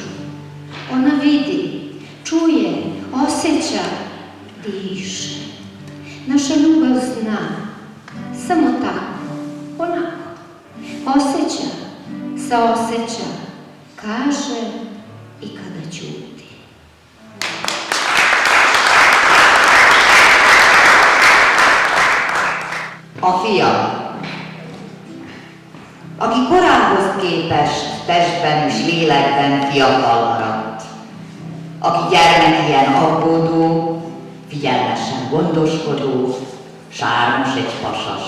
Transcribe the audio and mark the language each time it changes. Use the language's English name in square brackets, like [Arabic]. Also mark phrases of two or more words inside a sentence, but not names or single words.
[Serbian] Ona vidi, čuje, osjeća, diše. Naša ljubav zna, samo tako, onako. Osjeća, saosjeća, kaže i kada ćuti. [Hungarian] A fiam, aki korábhoz képest testben és lélekben fiatal maradt, aki gyermekien aggódó, figyelmesen gondoskodó, sármos egy pasas.